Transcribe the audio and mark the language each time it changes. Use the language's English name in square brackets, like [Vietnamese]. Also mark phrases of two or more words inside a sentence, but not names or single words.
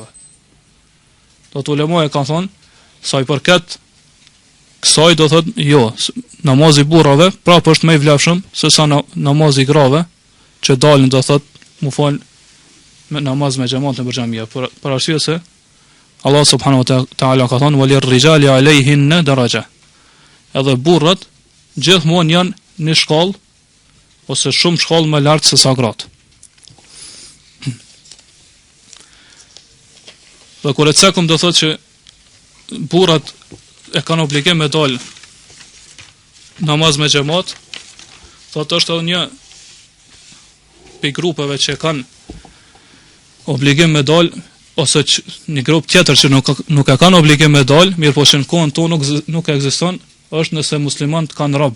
[Albanian] Do të ulemoja kanë thonë, sa i përket kësaj do thotë jo, namazi burrave prapë është më i vlefshëm se sa namazi grave, që dalin do thotë mu fal me namaz me xhamat në xhamia, për arsye se Allah [Arabic] سبحانه وتعالى [Albanian] ka thonë [Arabic] وللرجال عليهن درجة. [Albanian] Edhe burrat gjithmonë janë në shkollë ose shumë shkollë më lart se sa gratë. Dhe kur e cekëm do thotë që burrat e kanë obligim me dal namaz me xhamat, thotë është edhe një për grupeve që kanë obligim me dal, ose një grup tjetër që nuk e kanë obligim me dal, mirë po që në kohën tonë nuk ekziston, është nëse muslimanët kanë rob.